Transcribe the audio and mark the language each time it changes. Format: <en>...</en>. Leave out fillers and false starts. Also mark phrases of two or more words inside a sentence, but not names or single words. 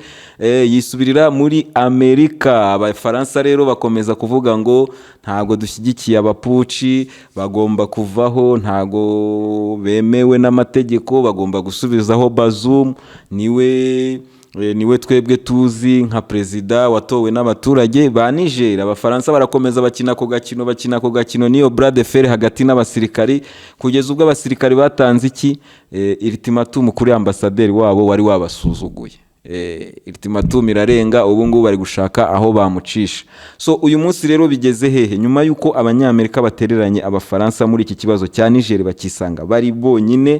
<rw>Yisubirira muri Amerika. Abafaransa rero bakomeza kuvuga ngo ntago dushyigikiye abapuci, bagomba kuvaho, ntago bemewe n'amategeko, bagomba gusubizaho Bazoum, niwe twebwe tuzi nka perezida watowe n'abaturage ba Niger. Abafaransa barakomeza bakina ako gakino niyo</rw> <fr>bras de fer</fr> <rw>hagati n'abasirikari, kugeza ubwo abasirikari batanze iki? Ultimatum kuri ambasaderi wabo wari wabasuzuguye. Ultimatum irarenga, ubu ngubu bari gushaka aho bamucisha. So uyu munsi rero bigeze hehe? Nyuma yuko Abanyamerika batereranye Abafaransa muri iki kibazo cya Niger, bakisanga bari bonyine.</rw>